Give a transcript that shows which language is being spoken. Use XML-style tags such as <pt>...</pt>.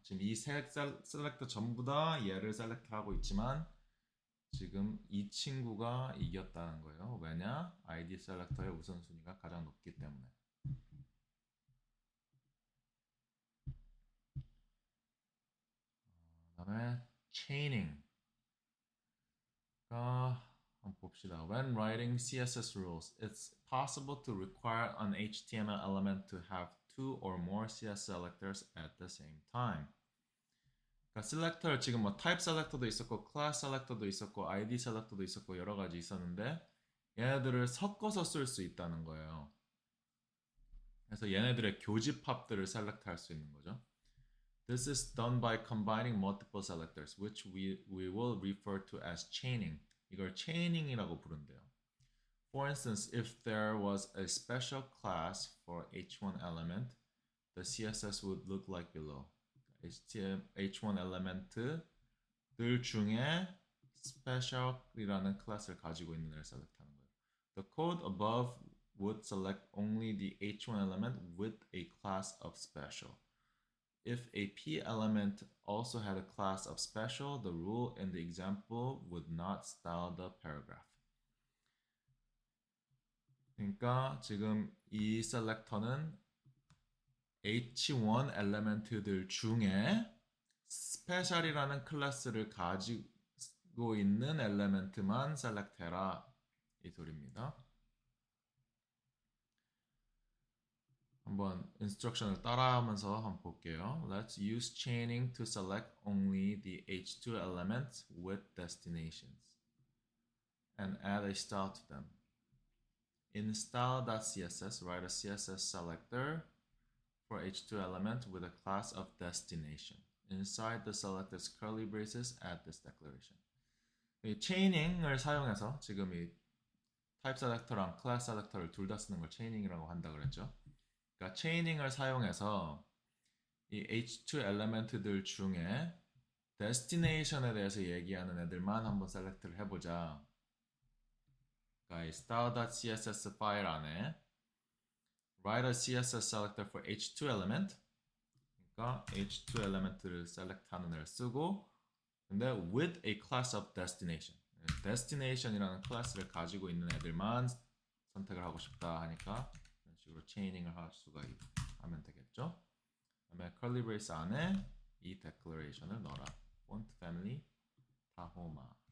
<ko>지금 이 세 셀렉터 전부 다 얘를 셀렉트하고 있지만 지금 이 친구가 이겼다는 거예요. 왜냐? ID 셀렉터의 우선순위가 가장 높기 때문에. 그다음에 chaining. 한번 봅시다.</ko> <en>When writing CSS rules, it's possible to require an HTML element to have two or more CSS selectors at the same time.</en> <ko>그러니까 셀렉터 지금 뭐 타입 셀렉터도 있었고 클래스 셀렉터도 있었고 ID 셀렉터도 있었고 여러 가지 있었는데 얘네들을 섞어서 쓸 수 있다는 거예요. 그래서 얘네들의 교집합들을 셀렉트할 수 있는 거죠.</ko> <en>This is done by combining multiple selectors, which we will refer to as chaining.</en> <ko>이걸 chaining이라고 부른대요.</ko> <en>For instance, if there was a special class for h1 element, the CSS would look like below.</en> <ko>h1 element들 중에 special이라는 클래스를 가지고 있는 애를 셀렉트하는 거예요.</ko> <en>The code above would select only the H1 element with a class of special. If a P element also had a class of special, the rule in the example would not style the paragraph.</en> <ko>그러니까 지금 이 셀렉터는 H1 엘리멘트들 중에 스페셜이라는 클래스를 가지고 있는 엘리멘트만 셀렉트해라 이 소리입니다. 한번 인스트럭션을 따라하면서 한번 볼게요.</ko> <en>Let's use chaining to select only the H2 elements with destinations and add a style to them. In style.css, write a CSS selector for H2 element with a class of destination. Inside the selector's curly braces, add this declaration.</en> <ko>이 체이닝을 사용해서 지금 이 타입 셀렉터랑 클래스 셀렉터를 둘 다 쓰는 걸 체이닝이라고 한다 그랬죠. 그러니까 체이닝을 사용해서 이 H2 엘리멘트들 중에 destination에 대해서 얘기하는 애들만 한번 셀렉트를 해보자. 그러니까 이 style.css 파일 안에</ko> <en>write a CSS selector for H2 element.</en> <ko>그러니까 H2 element를 select하는 애를 쓰고, 근데</ko> <en>with a class of destination.</en> <ko>destination이라는 클래스를 가지고 있는 애들만 선택을 하고 싶다 하니까 이런 식으로 체이닝을 할 수가 하면 되겠죠. 그다음에 curly brace 안에 이 declaration을 넣어라.</ko> <en>font family Tahoma.</en>